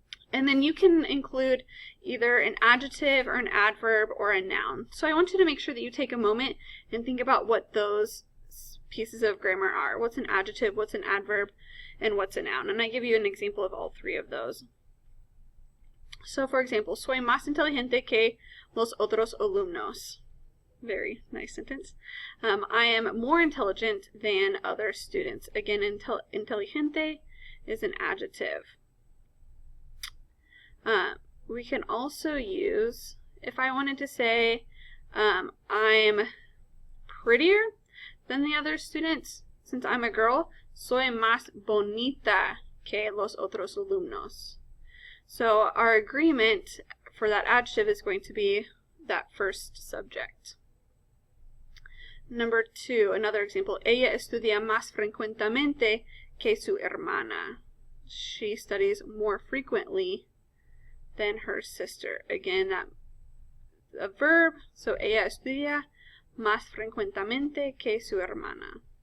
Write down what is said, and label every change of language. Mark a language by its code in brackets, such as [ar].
[en] And then you can include either an adjective or an adverb or a noun. So I want you to make sure that you take a moment and think about what those pieces of grammar are. What's an adjective, what's an adverb, and what's a noun. And I give you an example of all three of those. So, for example, [es] soy más inteligente que los otros alumnos. [en] Very nice sentence. I am more intelligent than other students. Again, inteligente is an adjective. We can also use, if I wanted to say I'm prettier than the other students, since I'm a girl, [es] soy más bonita que los otros alumnos. [en] So our agreement for that adjective is going to be that first subject. Number 2, another example. [es] Ella estudia más frecuentemente que su hermana. [en] She studies more frequently than her sister. Again, that's a verb. [es] So ella estudia más frecuentemente que su hermana.